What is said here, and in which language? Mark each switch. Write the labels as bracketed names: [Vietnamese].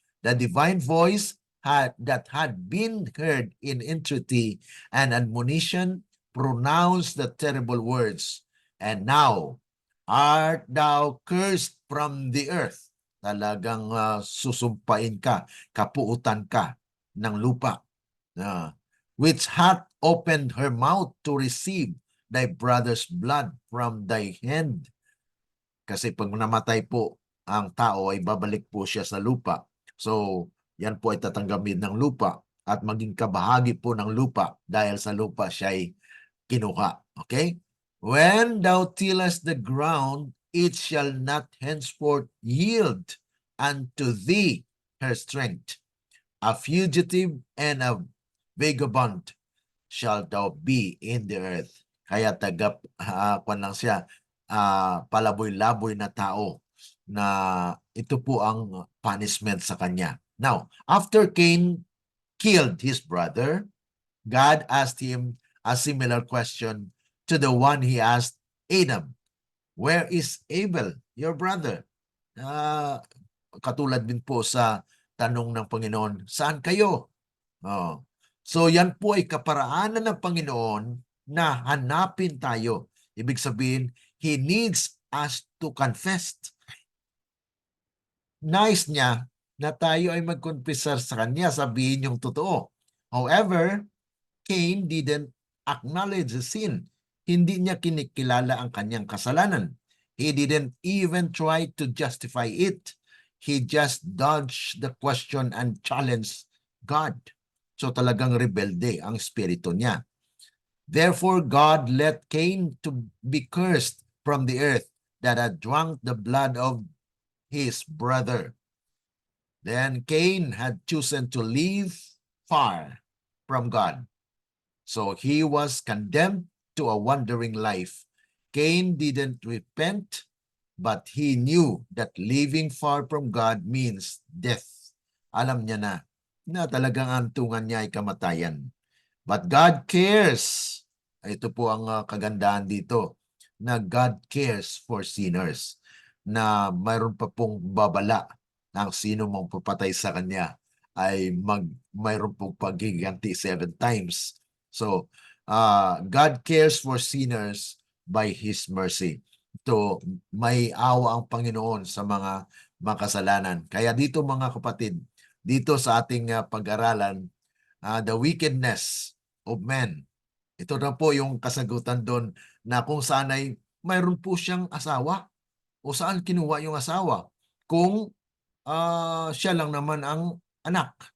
[English] The divine voice that had been heard in entreaty and admonition pronounced the terrible words, "And now art thou cursed from the earth." [Filipino] Talagang susumpain ka, kapuutan ka ng lupa. [English] Which hath opened her mouth to receive thy brother's blood from thy hand. [Filipino] Kasi pag namatay po ang tao ay babalik po siya sa lupa. So, yan po ay tatanggapin ng lupa at maging kabahagi po ng lupa dahil sa lupa siya ay kinuha. [English] Okay? When thou tillest the ground, it shall not henceforth yield unto thee her strength. a fugitive and a vagabond shall thou be in the earth. [Filipino] Kaya kwan lang siya, palaboy-laboy na tao na ito po ang punishment sa kanya. [English] Now, after Cain killed his brother, God asked him a similar question to the one he asked Adam. Where is Abel, your brother? [Filipino] Katulad din po sa tanong ng Panginoon, saan kayo? Oh. So yan po ay kaparaanan ng Panginoon na hanapin tayo. Ibig sabihin, [English] He needs us to confess. [Filipino] Nice niya na tayo ay mag-confessar sa Kanya, sabihin yung totoo. [English] However, Cain didn't acknowledge the sin. [Filipino] Hindi niya kinikilala ang kanyang kasalanan. [English] He didn't even try to justify it. He just dodged the question and challenged God. [Filipino] So talagang rebelde ang espiritu niya. [English] Therefore, God let Cain to be cursed from the earth that had drunk the blood of his brother. Then Cain had chosen to live far from God. So he was condemned to a wandering life. Cain didn't repent, but he knew that living far from God means death. [Filipino] Alam niya na talagang ang tungan niya ay kamatayan. [English] But God cares. [Filipino] Ito po ang kagandahan dito, na [English] God cares for sinners, [Filipino] na mayroon pa pong babala ng sino mang papatay sa kanya ay mayroon pong paghiganti 7 times. [English] So, God cares for sinners by His mercy. [Filipino] Ito, may awa ang Panginoon sa mga makasalanan. Kaya dito mga kapatid, dito sa ating pag-aralan, [English] the wickedness of men. [Filipino] Ito na po yung kasagutan doon na kung saan ay mayroon po siyang asawa o saan kinuha yung asawa kung siya lang naman ang anak.